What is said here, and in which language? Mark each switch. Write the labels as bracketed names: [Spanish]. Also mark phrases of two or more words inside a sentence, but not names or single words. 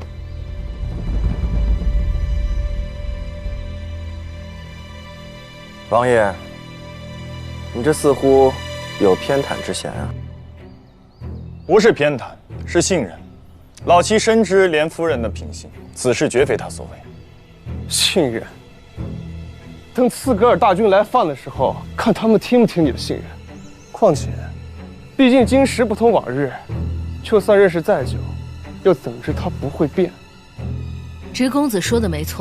[Chinese] 王爺，你這似乎有偏袒之嫌啊！不是偏袒，是信任。老妻深知蓮夫人的品性，此事絕非她所為。信任？等刺格爾大軍來犯的時候，看他們聽不聽你的信任。況且，畢竟今時不同往日，就算認識再久，又怎麼知他不會變？直公子說的沒錯。